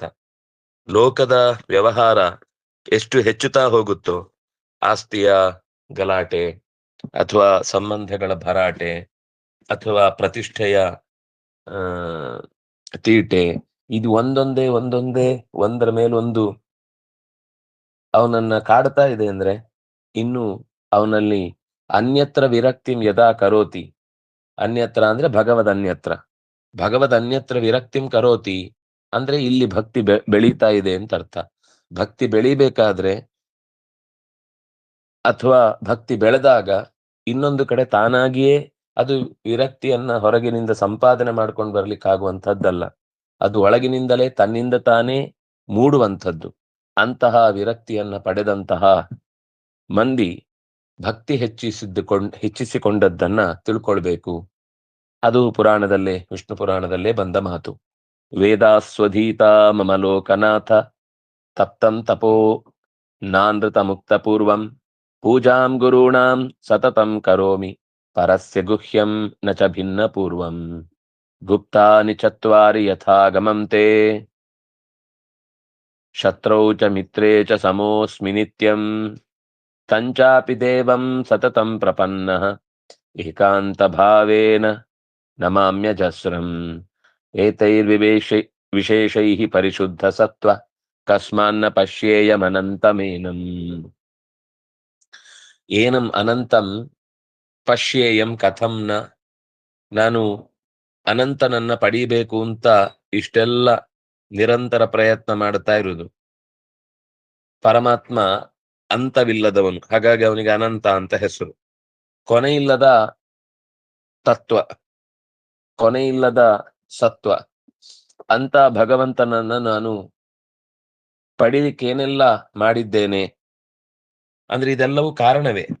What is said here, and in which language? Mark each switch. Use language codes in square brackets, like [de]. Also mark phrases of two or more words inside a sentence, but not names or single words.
[kn] ಲೋಕದ ವ್ಯವಹಾರ ಎಷ್ಟು ಹೆಚ್ಚುತ್ತಾ ಹೋಗುತ್ತೋ, ಆಸ್ತಿಯ ಗಲಾಟೆ ಅಥವಾ ಸಂಬಂಧಗಳ ಭರಾಟೆ ಅಥವಾ ಪ್ರತಿಷ್ಠೆಯ ತೀಟೆ, ಇದು ಒಂದೊಂದೇ ಒಂದರ ಮೇಲೊಂದು ಅವನನ್ನ ಕಾಡ್ತಾ ಇದೆ ಅಂದ್ರೆ, ಇನ್ನು ಅವನಲ್ಲಿ [sa] ಅನ್ಯತ್ರ ವಿರಕ್ತಿಂ ಯದಾ ಕರೋತಿ. [kn] ಅನ್ಯತ್ರ ಅಂದ್ರೆ [sa] ಭಗವದ್ ಅನ್ಯತ್ರ ವಿರಕ್ತಿಂ ಕರೋತಿ [kn] ಅಂದ್ರೆ ಇಲ್ಲಿ ಭಕ್ತಿ ಬೆಳೀತಾ ಇದೆ ಅಂತ ಅರ್ಥ. ಭಕ್ತಿ ಬೆಳಿಬೇಕಾದ್ರೆ ಅಥವಾ ಭಕ್ತಿ ಬೆಳೆದಾಗ ಇನ್ನೊಂದು ಕಡೆ ತಾನಾಗಿಯೇ ಅದು ವಿರಕ್ತಿಯನ್ನ ಹೊರಗಿನಿಂದ ಸಂಪಾದನೆ ಮಾಡ್ಕೊಂಡು ಬರ್ಲಿಕ್ಕೆ ಆಗುವಂಥದ್ದಲ್ಲ. ಅದು ಒಳಗಿನಿಂದಲೇ ತನ್ನಿಂದ ತಾನೇ ಮೂಡುವಂಥದ್ದು. ಅಂತಹ ವಿರಕ್ತಿಯನ್ನ ಪಡೆದಂತಹ ಮಂದಿ ಭಕ್ತಿ ಹೆಚ್ಚಿಸಿಕೊಂಡದ್ದನ್ನ ತಿಳ್ಕೊಳ್ಬೇಕು. ಅದು ಪುರಾಣದಲ್ಲೇ, ವಿಷ್ಣು ಪುರಾಣದಲ್ಲೇ ಬಂದ ಮಾತು. [sa] ವೇದಾಸ್ವಧೀತ ಮಮ ಲೋಕನಾಥ ತಪ್ತಂ ತಪೋ ನಾನೃತ ಮುಕ್ತ ಪೂರ್ವಂ ಪೂಜಾಂ ಗುರುಣಾಂ ಸತತಂ ಕರೋಮಿ ಪರಸ್ಯ ಗುಹ್ಯಂ ನ ಚ ಭಿನ್ನ ಪೂರ್ವಂ ಗುಪ್ತಾನಿ ಚತ್ವಾರಿ ಯಥಾಗಮಂ ತೇ ಶತ್ರೌ ಚ ಮಿತ್ರೇ ಚ ಸಮೋಸ್ಮಿ ನಿತ್ಯಂ ತಂಚಾಪಿ ದೇವಂ ಸತತಂ ಪ್ರಪನ್ನಃ ಏಕಾಂತ ಭಾವೇನ ನಮಾಮ್ಯಜಸ್ರಂ ವಿಶೇಷೈಃ ಪರಿಶುದ್ಧ ಸತ್ವ ಕಸ್ಮಾನ್ನ ಪಶ್ಯೇಯಮನಂತಮೇನಂ. ಏನಂ ಅನಂತಂ ಪಶ್ಯೇಯಂ ಕಥಂ ನ. [kn] ನಾನು ಅನಂತನನ್ನ ಪಡೀಬೇಕು ಅಂತ ಇಷ್ಟೆಲ್ಲ ನಿರಂತರ ಪ್ರಯತ್ನ ಮಾಡ್ತಾ ಇರುವುದು. ಪರಮಾತ್ಮ ಅಂತವಿಲ್ಲದವನು, ಹಾಗಾಗಿ ಅವನಿಗೆ ಅನಂತ ಅಂತ ಹೆಸರು. ಕೊನೆಯಿಲ್ಲದ ತತ್ವ, ಕೊನೆಯಿಲ್ಲದ ಸತ್ವ ಅಂತ ಭಗವಂತನನ್ನ ನಾನು ಪಡೀಲಿಕ್ಕೆ ಏನೆಲ್ಲ ಮಾಡಿದ್ದೇನೆ ಅಂದ್ರೆ ಇದೆಲ್ಲವೂ ಕಾರಣವೇ.